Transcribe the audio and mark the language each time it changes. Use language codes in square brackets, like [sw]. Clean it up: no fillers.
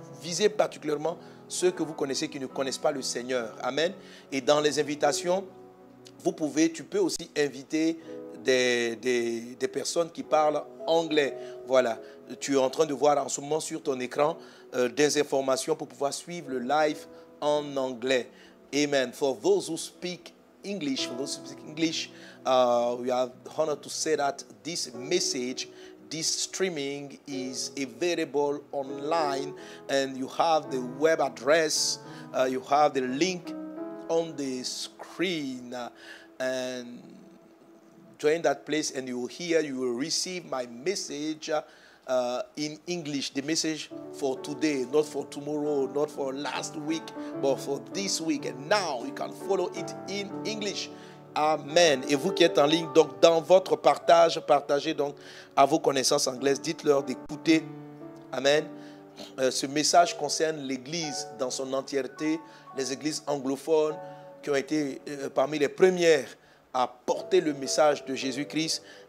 [fr] Visez particulièrement ceux que vous connaissez qui ne connaissent pas le Seigneur. Amen. Et dans les invitations, tu peux aussi inviter des personnes qui parlent anglais. Voilà. Tu es en train de voir en ce moment sur ton écran des informations pour pouvoir suivre le live en anglais. Amen. [en] For those who speak English, we are honored to say that this message, this streaming is available online, and you have the web address, you have the link on the screen, and join that place and you will receive my message in English, the message for today, not for tomorrow, not for last week, but for this week. And now you can follow it in English. Amen. [fr] Et vous qui êtes en ligne, donc dans votre partage, partagez donc à vos connaissances anglaises, dites-leur d'écouter. Amen. Ce message concerne l'Église dans son entièreté, les églises anglophones qui ont été parmi les premières à porter le message de Jésus-Christ.